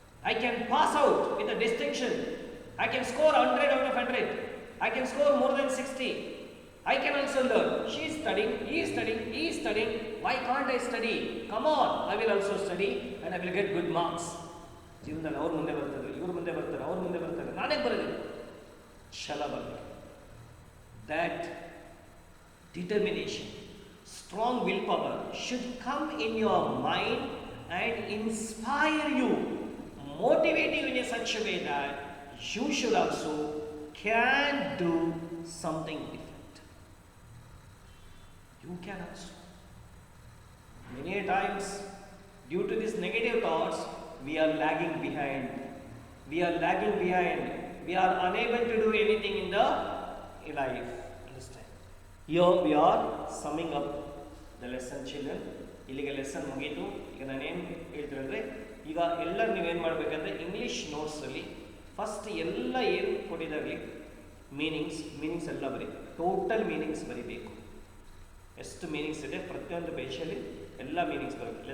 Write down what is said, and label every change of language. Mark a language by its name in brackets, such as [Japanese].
[English] I can pass out with a distinction. I can score 100 out of 100. I can score more than 60. I can also learn. She is studying, he is studying, he is studying. Why can't I study? Come on, I will also study and I will get good marks. [Kannada] ಜೀವನದಲ್ಲಿ ಅವ್ರ ಮುಂದೆ ಬರ್ತಾರೆ, ಇವ್ರ ಮುಂದೆ ಬರ್ತಾರೆ, ಅವ್ರ ಮುಂದೆ ಬರ್ತಾರೆ, ನಾನೇ ಬರೋದಿಲ್ಲ. ಛಲ ಬರಬೇಕು. [English] That determination, strong willpower should come in your mind and inspire you, motivate you in a such a way that you should also can do something different. You can also. Many times, due to these negative thoughts, we are lagging behind. We are lagging behind. We are unable to do anything in the life. Understand? Here we are summing up the lesson, children. [Kannada] ಇಲ್ಲಿಗೆ lesson ಮುಗೀತು. ಈಗ ನಾನೇನು ಹೇಳ್ತಿದ್ರೆ, ಈಗ ಎಲ್ಲರೂ ನೀವೇನು ಮಾಡಬೇಕಂದ್ರೆ English ನೋಟ್ಸಲ್ಲಿ first ಎಲ್ಲ ಏನು ಕೊಟ್ಟಿದ್ದಾಗಲಿ ಮೀನಿಂಗ್ಸ್ ಎಲ್ಲ ಬರೀ, ಟೋಟಲ್ ಮೀನಿಂಗ್ಸ್ ಬರೀಬೇಕು. ಎಷ್ಟು ಮೀನಿಂಗ್ಸ್ ಇದೆ ಪ್ರತಿಯೊಂದು ಪೇಜಲ್ಲಿ ಎಲ್ಲ ಮೀನಿಂಗ್ಸ್ ಬರಬೇಕು.